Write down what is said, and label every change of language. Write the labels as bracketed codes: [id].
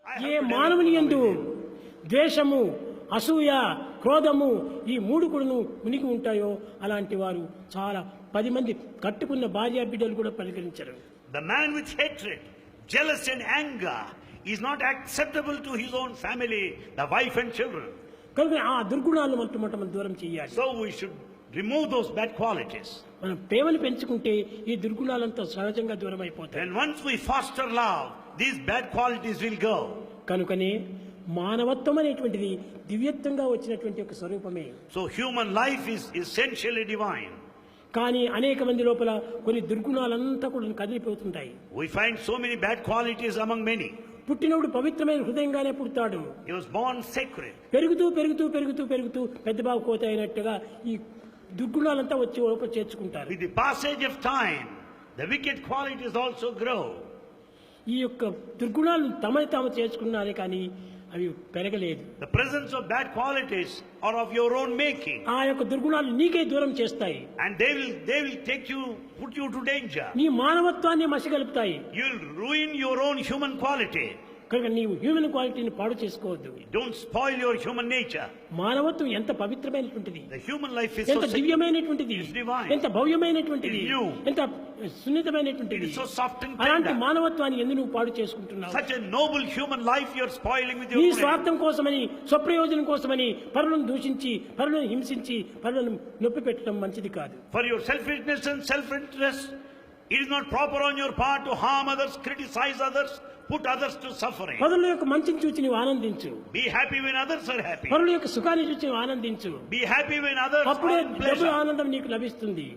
[te] ఏ మానవుని యందు ద్వేషము, అసూయ, క్రోధము ఈ మూడు కూడాను మునిగి ఉంటాయో అలాంటి వారు చాలా 10 మంది కట్టుకున్న భార్య బిడ్డలు కూడా పలకరించరు. [en] The man with hatred, jealousy and anger is not acceptable to his own family, the wife and children. [te] కనుక ఆ దుర్గుణాలను మనం దూరం చేయాలి. [en] So we should remove those bad qualities. [te] మనం ప్రేమను పెంచుకుంటే ఈ దుర్గుణాలంతా సహజంగా దూరం అయిపోతాయి. [en] And once we foster love, these bad qualities will go. [te] కనుకనే మానవత్వం అనేటువంటిది దివ్యత్వంగా వచ్చినటువంటి ఒక స్వరూపమే. [en] So human life is essentially divine. [te] కానీ అనేక మంది లోపల కొన్ని దుర్గుణాలంతా కూడా కదిలిపోతుంటాయి. [en] We find so many bad qualities among many. [te] పుట్టినప్పుడు పవిత్రమైన హృదయంగానే పుడతాడు. [en] He was born sacred. [te] పెరుగుతూ పెరుగుతూ పెరుగుతూ పెరుగుతూ పెద్ద బాబు కోత అయినట్టుగా ఈ దుర్గుణాలంతా వచ్చి లోపల చేర్చుకుంటారు. [en] With the passage of time, the wicked qualities also grow. [te] ఈ యొక్క దుర్గుణాలను తాము చేర్చుకున్నారే కానీ అవి పెరగలేదు. [en] The presence of bad qualities are of your own making. [te] ఆ యొక్క దుర్గుణాలు నీకే దూరం చేస్తాయి. [en] And they will take you, put you to danger. [te] నీ మానవత్వాన్ని మసిగలుపుతాయి. [en] You will ruin your own human quality. [te] కనుక నీవు హ్యూమన్ క్వాలిటీని పాడు చేసుకోవద్దు. [en] Don't spoil your human nature. [te] మానవత్వం ఎంత పవిత్రమైనటువంటిది, [en] The human life is [te] ఎంత [en] so [te] దివ్యమైనటువంటిది, [en] It's divine. [te] ఎంత భవ్యమైనటువంటిది, [en] It's new. [te] ఎంత సున్నితమైనటువంటిది. [en] It is so soft and [te] అలాంటి [en] tender. [te] మానవత్వాన్ని ఎందుకు నువ్వు పాడు చేసుకుంటున్నావు? [en] Such a noble human life you are spoiling with [te] నీ [en] your own. [te] స్వార్థం కోసమని, స్వప్రయోజనం కోసమని పరులను దూషించి, పరులను హింసించి, పరులను నొప్పి పెట్టడం మంచిది కాదు. [en] For your selfishness and self-interest, it is not proper on your part to harm others, criticize others, put others to suffering. [te] పరుల యొక్క మంచిని చూచి నీవు ఆనందించు. [en] Be happy when others are happy. [te] పరుల యొక్క సుఖాన్ని చూచి నీవు ఆనందించు. [en] Be happy when others [te] అప్పుడే [en] are in double pleasure. [te] ఆనందం నీకు లభిస్తుంది.